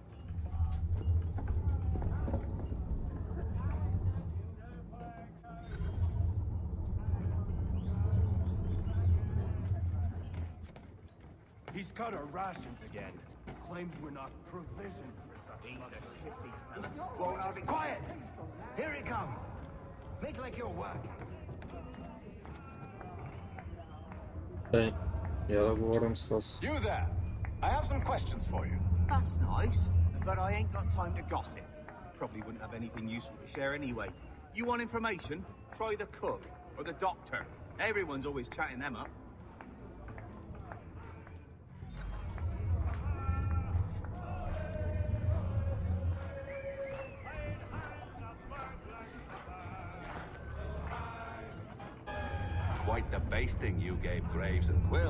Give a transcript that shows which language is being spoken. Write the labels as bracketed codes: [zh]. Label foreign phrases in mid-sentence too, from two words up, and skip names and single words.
[en] He's cut our rations again. Claims we're not provisioned for such luxury. Quiet! Here he comes! Make like you're working. [bg] Hey, я да говорим с... [en] You there! I have some questions for you. That's nice, but I ain't got time to gossip. Probably wouldn't have anything useful to share anyway. You want information? Try the cook or the doctor. Everyone's always chatting them up. Quite the basting you gave Graves and Quill.